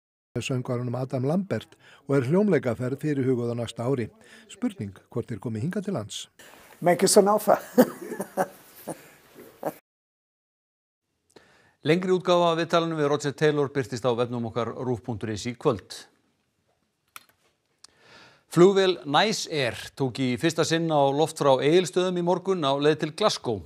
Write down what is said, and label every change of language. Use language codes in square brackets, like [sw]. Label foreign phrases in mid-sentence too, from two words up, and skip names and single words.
[is] Söngvarunum Adam Lambert og hljómleikaferð fyrirhuguð á næsta ári. Spurning hvort þeir komi hingað til lands. [en] Make us an offer. [is] Lengri útgáfa af viðtalinu við Roger Taylor birtist á vefnum okkar rúv.is í kvöld. Flugvél Nice Air tók í fyrsta sinn á loft frá Egilsstöðum í morgun á leið til Glasgow.